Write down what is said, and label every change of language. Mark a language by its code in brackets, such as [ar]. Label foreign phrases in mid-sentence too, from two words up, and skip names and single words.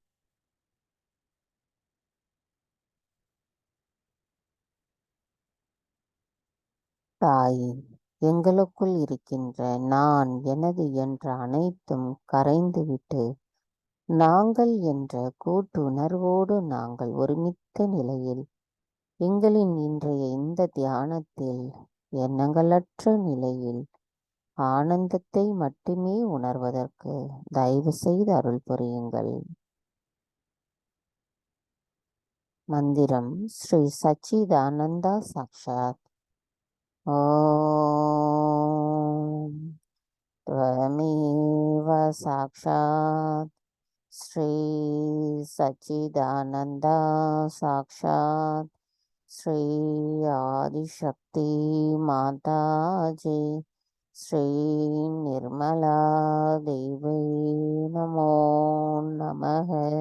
[ta] தாயே, எங்களுக்குள் இருக்கின்ற நான் எனது என்ற அனைத்தும் கரைந்துவிட்டு நாங்கள் என்ற கூட்டுணர்வோடு நாங்கள் ஒருமித்த நிலையில் எங்களின் இன்றைய இந்த தியானத்தில் எண்ணங்களற்ற நிலையில் ஆனந்தத்தை மட்டுமே உணர்வதற்கு தயவு செய்து அருள் புரியுங்கள். மந்திரம் ஸ்ரீ சச்சிதானந்தா சாக்ஷாத். [sa] ஓம் त्वमेव साक्षात् श्री सच्चिदानन्दा साक्षात् श्री आदिशक्ति माताजी श्री निर्मला देवी नमो नमः.